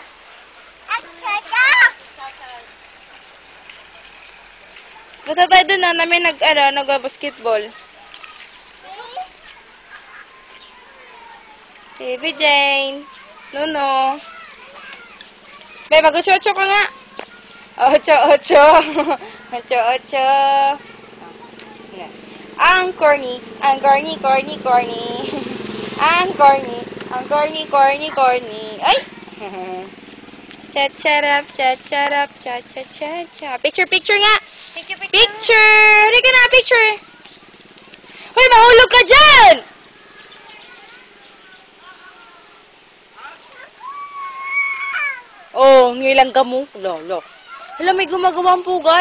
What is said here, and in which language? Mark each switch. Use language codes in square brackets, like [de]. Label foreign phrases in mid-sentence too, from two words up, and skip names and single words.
[tl] Punta tayo doon na namin nag-basketball. Baby Jane. Nuno. Be, mag-ocho-ocho ka nga. Ocho-ocho. Ocho-ocho. Ang corny. Ang corny. Ang corny. Ay! Cha-charap. Cha-cha-cha-cha. Picture nga. Picture! Halika na, picture! Hoy, mahulog ka dyan! Oh, ngilang ka mo. Lolo. Hala, may gumagawang pugad.